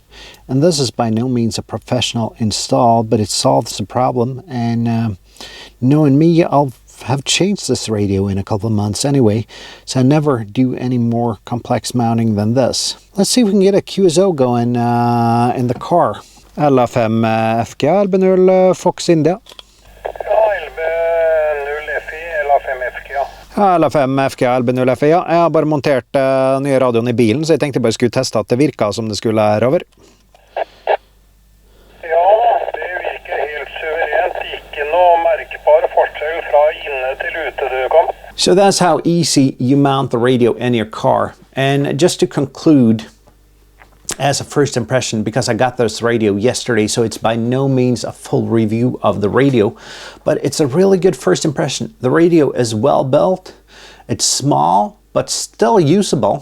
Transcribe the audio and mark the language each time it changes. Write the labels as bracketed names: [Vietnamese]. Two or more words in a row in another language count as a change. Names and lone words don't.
[English] And this is by no means a professional install, but it solves the problem. And knowing me, I'll have changed this radio in a couple of months anyway, so I never do any more complex mounting than this. Let's see if we can get a QSO going in the car. LA5 FG, Albe 0 Fox India. LA5 FG, Albe 0 FG. [Norwegian] Ja, jeg har bare montert nye radioen i bilen, så jeg tenkte bare skulle teste at det virket som det skulle her over. Ja da, det virker helt suverent. Ikke noe merkbar forskjell fra inne til ute du kom. [English] So that's how easy you mount the radio in your car. And just to conclude, as a first impression, because I got this radio yesterday, so it's by no means a full review of the radio, but it's a really good first impression. The radio is well built, it's small, but still usable.